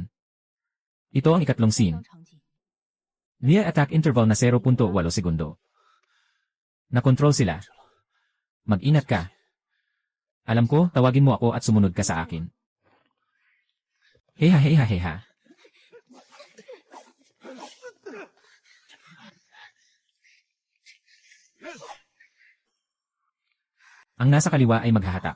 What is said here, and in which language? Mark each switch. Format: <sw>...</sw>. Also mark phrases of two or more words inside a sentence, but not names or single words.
<tl>Ito ang ikatlong</tl> <zh>刚</zh> <tl>scene.</tl> <zh>场景，</zh> <en>Near attack interval</en> <tl>na 0.8 segundo. Nakontrol sila. Mag-ingat ka. Alam ko, tawagin mo ako at sumunod ka sa akin. Heha heha heha. Ang nasa kaliwa ay maghahatak.</tl>